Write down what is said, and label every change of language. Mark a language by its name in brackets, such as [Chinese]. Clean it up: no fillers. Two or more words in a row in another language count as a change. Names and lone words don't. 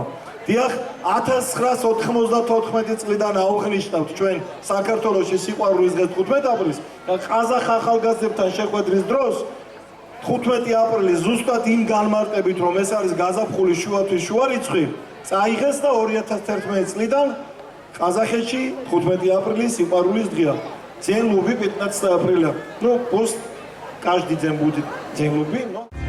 [Georgian] დიახ, 1994 წლიდან აუღნიშნავთ ჩვენ საქართველოში სიყვარულის დღეს 15 აპრილს და ყაზახ ახალგაზრდებთან შეხვედრის დროს 15 აპრილი ზუსტად იმ განმარტებით, რომ ეს არის გაზაფხულის შუათვის შუა რიცხვი, წაიღეს და 2011 წლიდან ყაზახეთში 15 აპრილი სიყვარულის დღეა. [Russian] День любви 15 апреля. Ну, пусть каждый день будет день любви, но...